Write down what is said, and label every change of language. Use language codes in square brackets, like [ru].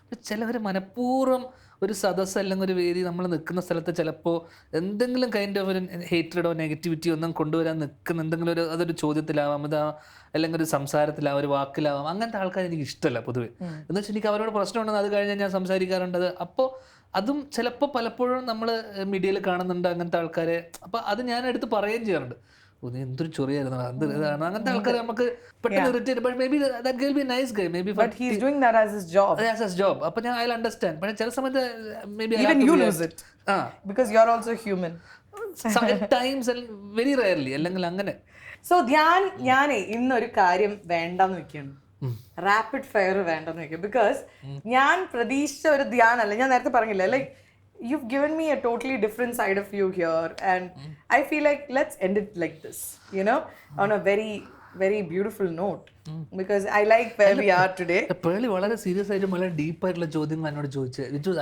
[ml] ചിലവർ മനഃപൂർവ്വം ഒരു സദസ്സ് അല്ലെങ്കിൽ ഒരു വേദി നമ്മൾ നിൽക്കുന്ന സ്ഥലത്ത് ചിലപ്പോൾ എന്തെങ്കിലും കൈൻഡ് ഓഫ് ഒരു ഹേറ്റ്രഡോ നെഗറ്റിവിറ്റി ഒന്നും കൊണ്ടുവരാൻ നിൽക്കുന്ന എന്തെങ്കിലും ഒരു, അതൊരു ചോദ്യത്തിലാവാം, അല്ലെങ്കിൽ ഒരു സംസാരത്തിലാവാം, ഒരു വാക്കിലാവാം. അങ്ങനത്തെ ആൾക്കാർ എനിക്ക് ഇഷ്ടമല്ല പൊതുവെ. എന്ന് വെച്ചാൽ എനിക്ക് അവരോട് പ്രശ്നമുണ്ടെന്ന് അത് കഴിഞ്ഞാൽ ഞാൻ സംസാരിക്കാറുണ്ട്. അപ്പോൾ അതും ചിലപ്പോൾ പലപ്പോഴും നമ്മൾ മീഡിയയിൽ കാണുന്നുണ്ട് അങ്ങനത്തെ ആൾക്കാരെ. അപ്പോൾ അത് ഞാൻ എടുത്ത് പറയുകയും ചെയ്യാറുണ്ട്. എന്തൊരു ചൊറിയായിരുന്നു അങ്ങനത്തെ ആൾക്കാരെ നമുക്ക് പെട്ടെന്ന് irritate. [en] But maybe that girl be nice guy, maybe but he is doing that as his job. As his job. [ml] അപ്പോൾ ഞാൻ [en] I understand. പക്ഷേ ചില സമയത്ത് maybe even you lose it because you are also human sometimes and very rarely, [ml] അല്ലെങ്കിൽ അങ്ങനെ. So Dhyan, ഞാൻ ഇന്നൊരു കാര്യം വേണ്ടെന്ന് വെക്കുകയാണ്, റാപ്പിഡ് ഫയർ വേണ്ടെന്ന് വെക്കുക. ബിക്കോസ് ഞാൻ പ്രതീക്ഷിച്ച ഒരു ധ്യാൻ അല്ല. ഞാൻ നേരത്തെ പറഞ്ഞില്ല, [en] Like you've given me a totally different side of you here, and I feel like let's end it like this, you know, on a very very beautiful note, because I like where we are today. [ml] Pearle വളരെ serious ആയിട്ട് വളരെ deep ആയിട്ടുള്ള ചോദ്യങ്ങൾ എന്നോട് ചോദിച്ചത്.